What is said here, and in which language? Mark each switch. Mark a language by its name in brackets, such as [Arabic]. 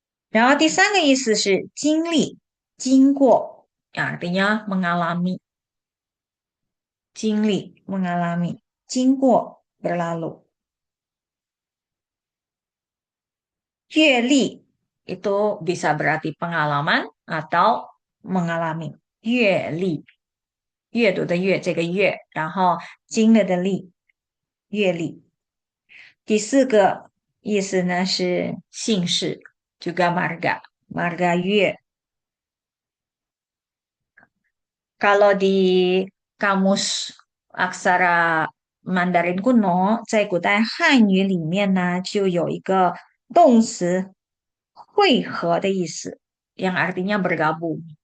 [Chinese] 然后第三个意思是经历，经过, [Indonesian] artinya mengalami, [Chinese] 经历 [Indonesian] mengalami, [Chinese] 经过 [Indonesian] berlalu. 阅历 itu bisa berarti pengalaman atau mengalami. 阅历 [Chinese] 阅读的阅这个阅，然后经历的历，阅历。第四个意思呢是姓氏， [Indonesian] juga marga Yue. Kalau di kamus aksara Mandarin kuno， [Chinese] 在古代汉语里面呢，就有一个动词汇合的意思， [Indonesian] yang artinya bergabung。